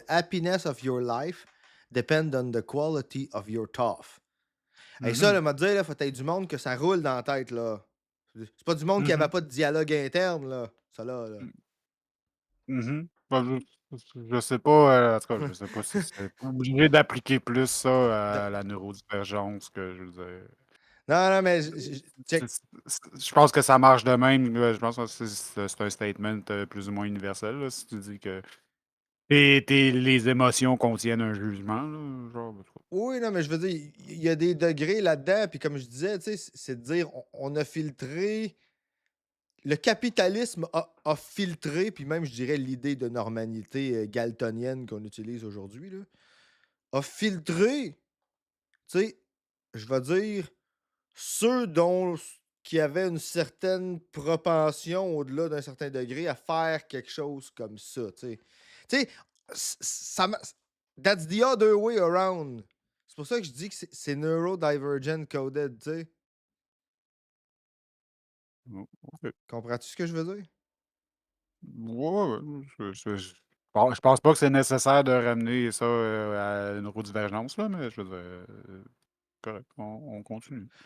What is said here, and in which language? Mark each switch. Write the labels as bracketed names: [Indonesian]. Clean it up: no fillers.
[English] The happiness of your life depend on the quality of your thought. [French] Hey, ça, là, m'a dit, là, faut être du monde que ça roule dans la tête, là. C'est pas du monde qui avait pas de dialogue interne, là. Ça, là. Ben, je sais pas, en tout cas, je sais pas si c'est obligé d'appliquer plus ça à la neurodivergence que je veux dire. Non, non, mais check. Je pense que ça marche de même. Je pense que c'est un statement plus ou moins universel. Là, si tu dis que les émotions contiennent un jugement. Là, genre, en tout cas. Oui, non, mais je veux dire, il y a des degrés là-dedans. Puis comme je disais, tu sais, c'est de dire, on a filtré. Le capitalisme a filtré, puis même, je dirais, l'idée de normalité galtonienne qu'on utilise aujourd'hui, là, a filtré, tu sais, je vais dire, ceux qui avaient une certaine propension au-delà d'un certain degré à faire quelque chose comme ça, tu sais. Tu sais, [English] that's the other way around. [French] C'est pour ça que je dis que c'est neurodivergent coded, tu sais. Oh, ok. Comprends-tu ce que je veux dire? Ouais, ouais, je pense pas que c'est nécessaire de ramener ça à une neurodivergence, là, mais je veux dire, correct, on continue.